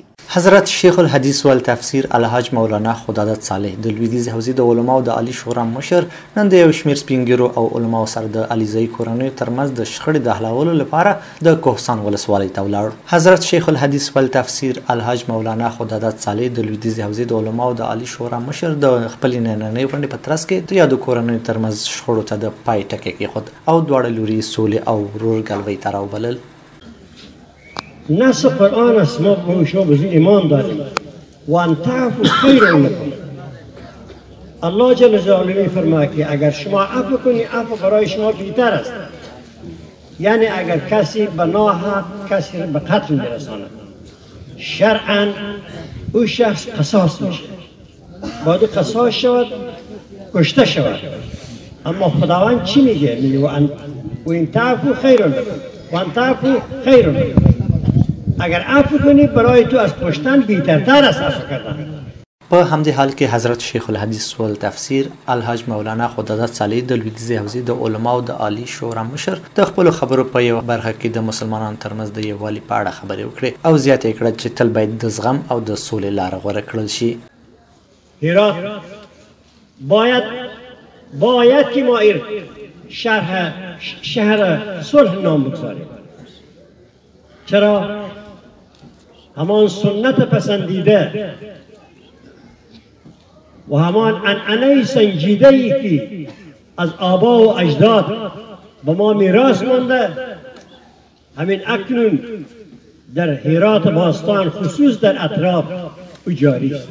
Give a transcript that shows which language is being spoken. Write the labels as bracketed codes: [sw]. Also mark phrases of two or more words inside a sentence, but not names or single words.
[ps] حضرت شیخ الحدیث والتفسیر الحاج مولانا خداداد صالح د لویدیځې حوزې د علماو د عالي شورا مشر نن د یو شمېر سپینګیرو او علماو سره د علیزی کورنیو ترمنځ د شخړې د حلولو لپاره د کوهستان ولسوالۍ ته ولاړ. حضرت شیخ الحدیث والتفسیر الحاج مولانا خداداد صالح د لویدیځې حوزې د علماو د عالي شورا مشر د خپلې نننۍ غونډې په ترڅ کې د یادو کورنیو ترمنځ شخړو ته د پای ټکی کېښود او دواړه لوري سولې او ورورګلوۍ ته راوبلل. [fa] نص قرآن است، ما به شما به ایمان داریم. [ar] وان تعفو خیر لکم. [fa] الله جل جلاله میفرماید که اگر شما عفو کنی عفو برای شما بهتر است. یعنی اگر کسی به ناحق کسی به قتل برساند، شرعا او شخص قصاص میشه، باید قصاص شود، کشته شود. اما خداوند چی میگه؟ [ar] میگه وان تعفو خیر لکم، وان تعفو خیر لکم. [fa] اگر عفو کنی برای تو از کشتن بهترتر است عفو کردن. [ps] په همدې حال کې حضرت شیخ الحدیث والتفسیر الحاج مولانا خداداد صالح د لویدیځې حوزې د علماو د عالي شورا مشر د خپلو خبرو په یوه برخه کې د مسلمانانو ترمنځ د یووالي په اړه خبرې وکړې او زیاته یې کړه چې تل باید د زغم او د سولې لاره غوره کړل شي. [fa] هرات باید که ما شهر صلح نام بگذاریم. چرا؟ همان سنت پسندیده و همان عنعنه سنجیده ای که از آبا و اجداد به ما میراث مانده همین اکنون در هرات باستان خصوص در اطراف جاری است.